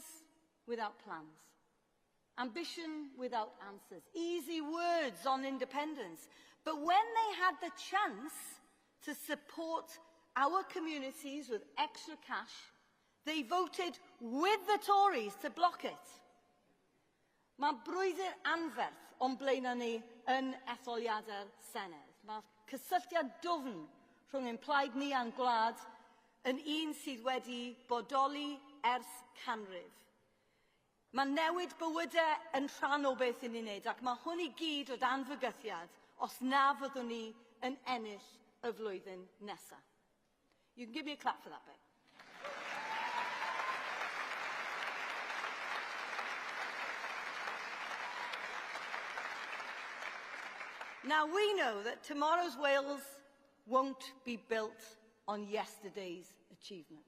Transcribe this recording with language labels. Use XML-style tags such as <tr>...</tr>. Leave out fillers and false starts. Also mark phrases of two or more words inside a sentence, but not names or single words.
<en>without plans, ambition without answers, easy words on independence, but when they had the chance to support our communities with extra cash, they voted with the Tories to block it.</en> <cy>Mae brwydr anferth o'n blaenau ni yn etholiadau'r Senedd. Mae cysylltiad dwfn rhwng ein plaid ni a'n gwlad yn un sydd wedi bodoli ers canrif. Mae newid bywydau yn rhan o beth yn unig, ac mae hwn i gyd o dan fygythiad os na fyddwn ni yn ennill y flwyddyn nesaf.</cy> <en>You can give me a clap for that bit. Now, we know that tomorrow's Wales won't be built on yesterday's achievements.</en>